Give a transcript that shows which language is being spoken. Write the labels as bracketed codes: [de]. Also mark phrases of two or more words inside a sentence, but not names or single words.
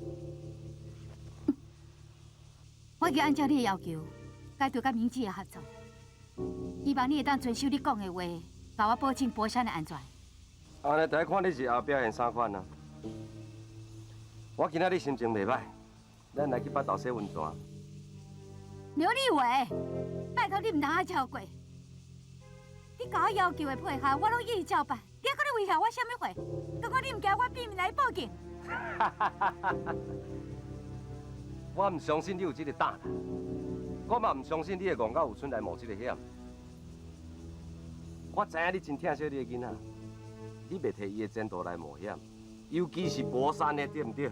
[nan] 我已经按照你的要求，解除甲明志的合作，希望你会当遵守你讲的话，甲我保证博山的安全。安尼，就看你日后表现啥款啊。我今仔日心情袂歹，咱来去北投洗温泉。刘立伟，拜托你唔通遐超过。你甲我要求的配合，我拢一一照办。你还搁咧威胁我什么话？如果你唔惊，我变面来报警。我唔相信你有这个胆，我嘛唔相信你会戆到有村来冒这个险。我知影你真疼惜你的囡仔，你袂摕伊的前途来冒险，尤其是博山的，对唔对？